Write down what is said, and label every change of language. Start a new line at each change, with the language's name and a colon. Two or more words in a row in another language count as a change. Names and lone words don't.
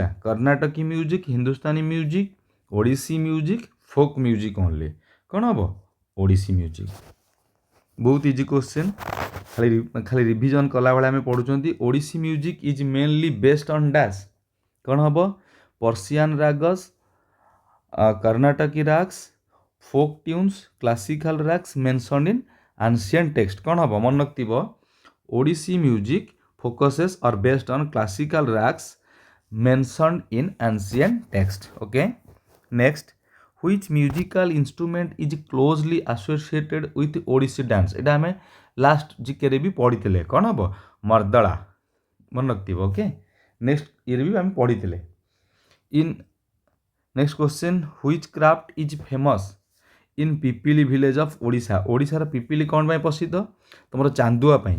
English: Carnatic music, Hindustani music, Odissi music, folk music only.
Odia: କ'ଣ ହେବ?
English: Odissi music.
Odia: ବହୁତ
English: easy question,
Odia: ଖାଲି ରିଭିଜନ୍ କଲାବେଳେ ଆମେ ପଢ଼ୁଛନ୍ତି.
English: Odissi music is mainly based on dash.
Odia: କ'ଣ ହେବ?
English: Persian ragas, Carnatic ragas, folk tunes, classical rags mentioned in ancient text
Odia: କ'ଣ ହେବ ମନେ ରଖିଥିବ
English: Odissi music focuses are based on classical rags mentioned in ancient text. Okay, next, which musical instrument is closely associated with ଓଡ଼ିଶୀ dance?
Odia: এটা ଆମେ
English: last GKରେ
Odia: ବି ପଢ଼ିଥିଲେ କ'ଣ ହେବ ମର୍ଦଳା ମନେ ରଖିଥିବ। ଓକେ, ନେକ୍ସଟ ଇଏରେ ବି ଆମେ ପଢ଼ିଥିଲେ।
English: in next question, which craft is famous in Pipili village of Odisha?
Odia: ଓଡ଼ିଶାର ପିପିଲି କ'ଣ ପାଇଁ ପ୍ରସିଦ୍ଧ? ତୁମର ଚାନ୍ଦୁଆ ପାଇଁ।